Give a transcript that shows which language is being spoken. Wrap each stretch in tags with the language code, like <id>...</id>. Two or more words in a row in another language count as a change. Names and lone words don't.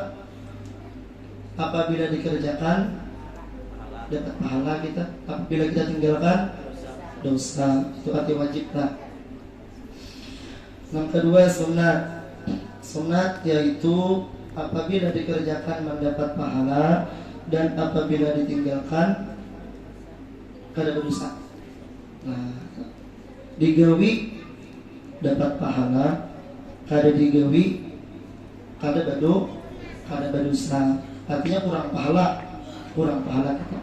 <id>Apabila dikerjakan dapat pahala kita, apabila kita tinggalkan dosa. Itu arti wajib. Yang kedua sunat. Sunat yaitu apabila dikerjakan mendapat pahala dan apabila ditinggalkan kada berdosa.</id> <bjn>Digawi dapat pahala, kada digawi kada berdosa.</bjn> <id>Artinya kurang pahala kita.</id>